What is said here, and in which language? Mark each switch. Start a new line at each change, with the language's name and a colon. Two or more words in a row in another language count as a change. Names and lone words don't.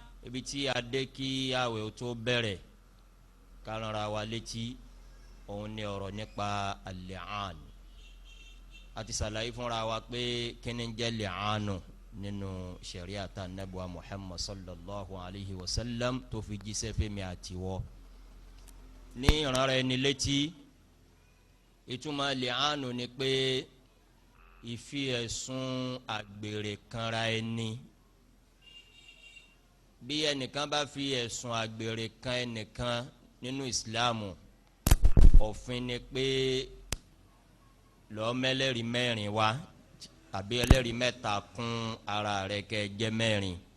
Yoruba: ibi tí a dé kí àwẹ̀ ó tó bẹ̀rẹ̀ ká ránra wa létí òun ni ọ̀rọ̀ nípa al-li'an. A ti ṣàlàyé fúnra wa pé kíni jẹ́ li'anu nínú sharia ta nabuwa Muhammad
Arabic: صلى الله عليه وسلم
Yoruba: tó fi jíṣẹ́ fẹ́mi àtiwọ́ ní ìránra ẹni létí. Ìtumọ̀ li'anu ni pé ìfi ẹ̀sùn àgbèrè kanra ẹni. Bí ẹnìkan bá fi ẹ̀sùn àgbèrè kan ẹnìkan nínú ìsìláàmù, òfin ni pé lọ́ọ́ mẹ́lẹ́rìí mẹ́rin wá àbí ẹlẹ́rìí mẹ́ta kún ara rẹ̀ kẹ́ jẹ́ mẹ́rin.